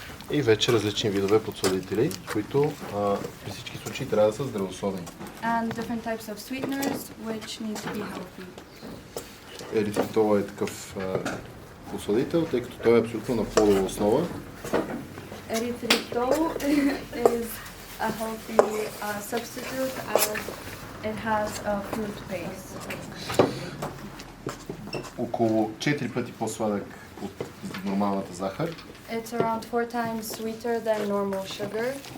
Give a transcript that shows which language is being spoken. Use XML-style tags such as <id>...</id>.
<bg>И вече различни видове подсладители, които при всички случаи трябва да са здравословни.</bg> <en>And different types of sweeteners, which need to be healthy.</en> <bg>Еритritol е такъв подсладител, тъй като той е абсолютно на плодова основа.</bg> <en>Erythritol is a healthy substitute as it has a fruit base.</en> <bg>Около 4 пъти по-сладък от нормалната захар.</bg> <en>It's around 4 times sweeter than normal sugar.</en>